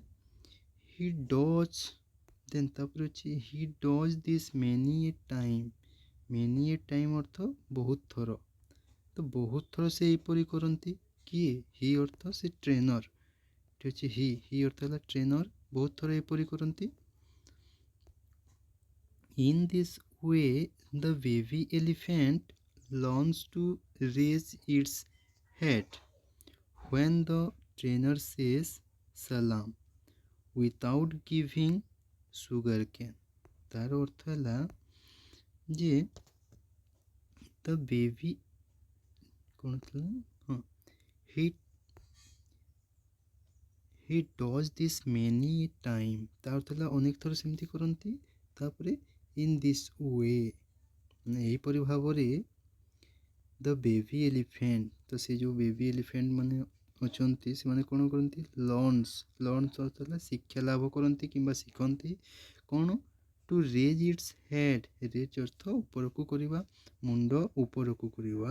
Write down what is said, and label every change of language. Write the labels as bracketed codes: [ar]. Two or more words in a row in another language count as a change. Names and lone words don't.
[en] he does, then [or] ତାପରେ ଅଛି [en] he does this many a time, many a time [or] ଅର୍ଥ ବହୁତ ଥର, ତ ବହୁତ ଥର ସେ ଏହିପରି କରନ୍ତି। କିଏ? ହି ଅର୍ଥ ସେ ଟ୍ରେନର୍, ଏଠି ଅଛି ହି ଅର୍ଥ ହେଲା ଟ୍ରେନର୍, ବହୁତ ଥର ଏପରି କରନ୍ତି। [en] In this way the baby elephant learns to raise its head when the trainer says salam without giving sugar cane। [or] ତାର ଅର୍ଥ ହେଲା ଯେ [en] the baby [or] କ'ଣ ଥିଲା, ହଁ, [en] he does this many time, [or] ତା ଅର୍ଥ ହେଲା ଅନେକ ଥର ସେମିତି କରନ୍ତି। [en] ତାପରେ in this way, [or] ମାନେ ଏହିପରି ଭାବରେ [en] the baby elephant, [or] ତ ସେ ଯେଉଁ [en] baby elephant [or] ମାନେ ଅଛନ୍ତି ସେମାନେ କ'ଣ କରନ୍ତି, ଲର୍ଣ୍ଣସ୍ ଅର୍ଥ ହେଲା ଶିକ୍ଷା ଲାଭ କରନ୍ତି କିମ୍ବା ଶିଖନ୍ତି କ'ଣ, [en] to raise its head, [or] ରେଜ୍ ଅର୍ଥ ଉପରକୁ କରିବା, ମୁଣ୍ଡ ଉପରକୁ କରିବା।